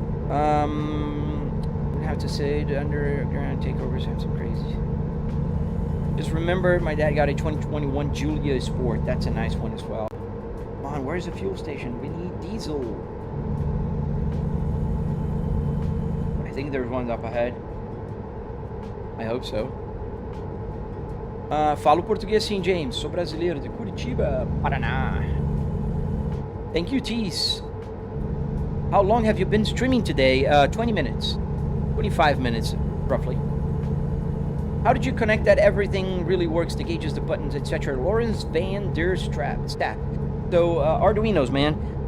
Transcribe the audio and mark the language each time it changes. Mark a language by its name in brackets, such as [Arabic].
[English] I have to say the underground takeovers have some crazy. Just remember, my dad got a 2021 Giulia Sport. That's a nice one as well. Come on, where's the fuel station? We need diesel. I think there's one up ahead. I hope so. [Portuguese] Falo português sim, James. Sou brasileiro de Curitiba, Paraná. [English] Thank you, Tees. How long have you been streaming today? 20 minutes. 25 minutes, roughly. How did you connect that everything really works, the gauges, the buttons, etc.? Lawrence Van Der Stat. So, Arduinos, man.